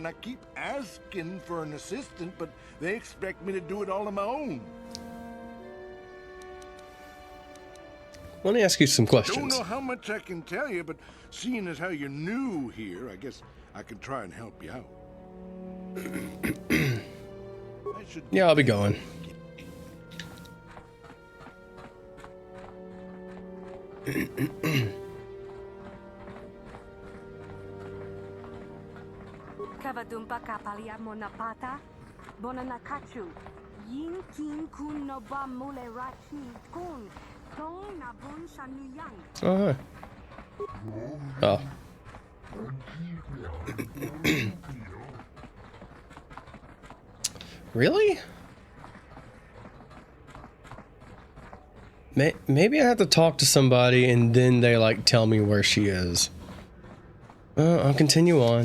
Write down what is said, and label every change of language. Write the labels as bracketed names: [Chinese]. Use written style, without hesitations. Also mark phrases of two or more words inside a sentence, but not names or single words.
[English] I keep asking for an assistant, but they expect me to do it all on my own. Let me ask you some Don't questions. know how much I can tell you, but seeing as how you're new here, I guess I can try and help you out. I should Yeah, I'll be going. Kavadumpa kapalia monapata, bonanakachu, yin kin kun no ba mule rachi kun, tong na bun shanuyang. Oh, hi. Really? Maybe I have to talk to somebody and then they like tell me where she is. I'll continue on.